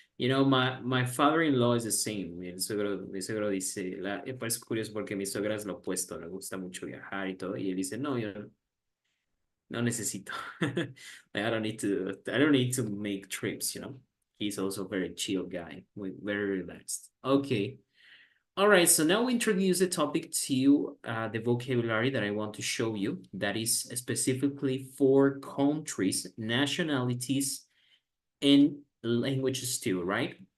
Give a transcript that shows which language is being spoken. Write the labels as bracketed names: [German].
[English] You know, my father-in-law is the same. [Spanish] Mi suegro dice, parece curioso porque mi suegra es lo opuesto, le gusta mucho viajar y todo, y él dice, no, yo no necesito. [English] I don't need to make trips, you know. He's also a very chill guy, very relaxed. Okay. All right, so now we introduce the topic to the vocabulary that I want to show you, that is specifically for countries, nationalities, and languages too, right?